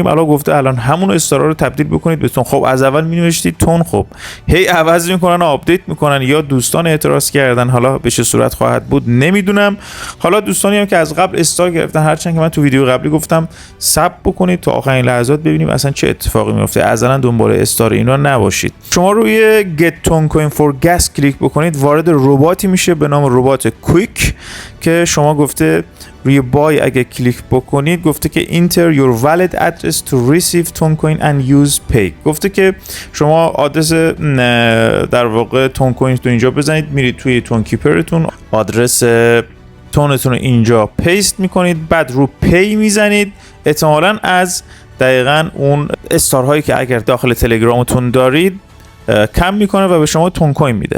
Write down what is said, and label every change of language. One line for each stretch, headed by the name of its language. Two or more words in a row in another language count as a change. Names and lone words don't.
Persian: الان گفته الان همون استارا رو تبدیل بکنید به تون. خب از اول می‌نوشتید تون، خب هی عوض میکنن، آپدیت میکنن، یا دوستان اعتراض کردن، حالا به چه صورت خواهد بود نمیدونم. حالا دوستانی هم که از قبل استار گرفتن، هرچند که من تو ویدیو قبلی گفتم صبر بکنید تا آخرین لحظات ببینیم اصلا چه اتفاقی میفته، ازلا دنبال استار اینا نباشید. شما روی
English: get toncoin for gas
Persian: کلیک بکنید، وارد رباتی میشه به نام ربات کویک که شما گفته روی بای اگه کلیک بکنید گفته که
English: enter your wallet address to receive toncoin and use pay.
Persian: گفته که شما آدرس در واقع تونکوین تو اینجا بزنید، میرید توی تون کیپرتون آدرس تونتون رو اینجا پیست میکنید، بعد رو پی میزنید، احتمالاً از دقیقاً اون استارهایی که اگر داخل تلگرامتون دارید کم میکنه و به شما تون کوین میده.